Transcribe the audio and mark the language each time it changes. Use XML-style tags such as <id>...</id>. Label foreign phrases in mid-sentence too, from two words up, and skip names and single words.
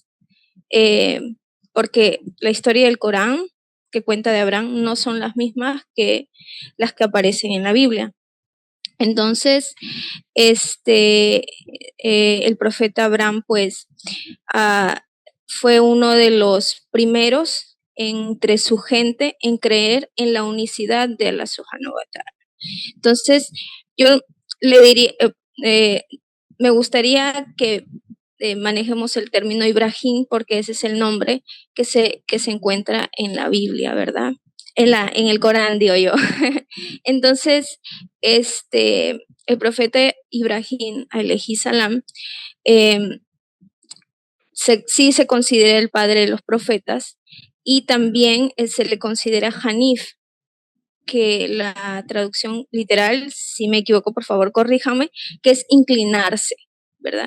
<es>Porque la historia del Corán que cuenta de Abraham no son las mismas que las que aparecen en la Biblia. Entonces, el profeta Abraham, pues, fue uno de los primeros entre su gente en creer en la unicidad de Allah</es> <ar>سبحانه وتعالى.</ar> <es>Entonces, yo le diría, me gustaría que manejemos el término Ibrahim porque ese es el nombre que se encuentra en la Biblia, ¿verdad? En el Corán, digo yo. Entonces, el profeta Ibrahim,</es> <ar>عليه السلام,</ar> <es>sí se considera el padre de los profetas y también se le considera Hanif, que la traducción literal, si me equivoco, por favor, corríjame, que es inclinarse, ¿verdad?</es>